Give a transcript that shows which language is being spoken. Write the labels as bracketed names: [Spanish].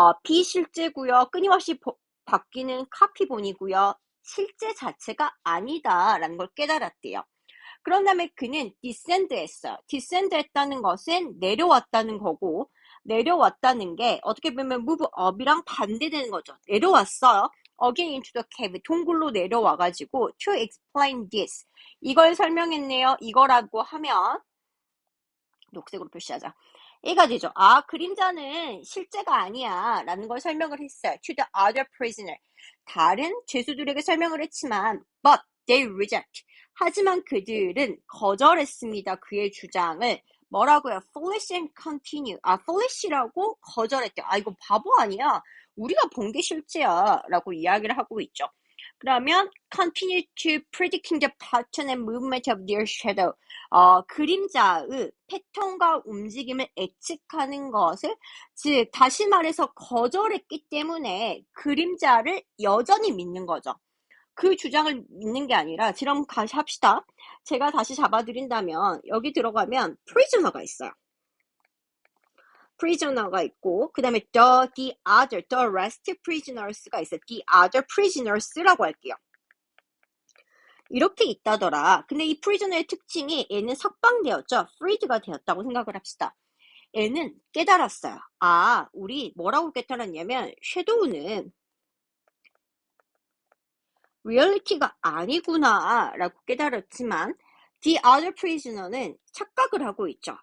[Korean] 비실제고요. 끊임없이 바뀌는 카피본이고요. 실제 자체가 아니다 라는 걸 깨달았대요. 그런 다음에 그는 디센드 했어요. 디센드 했다는 것은 내려왔다는 거고, 내려왔다는 게 어떻게 보면 move up이랑 반대되는 거죠. 내려왔어요. [English] again into the cave, [Korean] 동굴로 내려와가지고 [English] to explain this, [Korean] 이걸 설명했네요. 이거라고 하면 녹색으로 표시하자. 얘가 되죠. 그림자는 실제가 아니야 라는 걸 설명을 했어요. [English] to the other prisoner, [Korean] 다른 죄수들에게 설명을 했지만 [English] but they reject, [Korean] 하지만 그들은 거절했습니다. 그의 주장을. 뭐라고요? [English] foolish and continue. [Korean] foolish라고 거절했대요. 이거 바보 아니야, 우리가 본 게 실제야 라고 이야기를 하고 있죠. [English] 그러면 continue to predicting the pattern and movement of their shadow. [Korean] 그림자의 패턴과 움직임을 예측하는 것을, 즉 다시 말해서 거절했기 때문에 그림자를 여전히 믿는 거죠. 그 주장을 믿는 게 아니라, 지금 다시 합시다. 제가 다시 잡아드린다면 여기 들어가면 prisoner가 있어요. prisoner가 있고 그 다음에 [English] the rest prisoners [Korean] 가 있어요. [English] the other prisoners [Korean] 라고 할게요. 이렇게 있다더라. 근데 이 prisoner의 특징이 얘는 석방되었죠. freed가 되었다고 생각을 합시다. 얘는 깨달았어요. 우리 뭐라고 깨달았냐면 shadow는 리얼리티가 아니구나 라고 깨달았지만 [English] the other prisoner [Korean] 는 착각을 하고 있죠.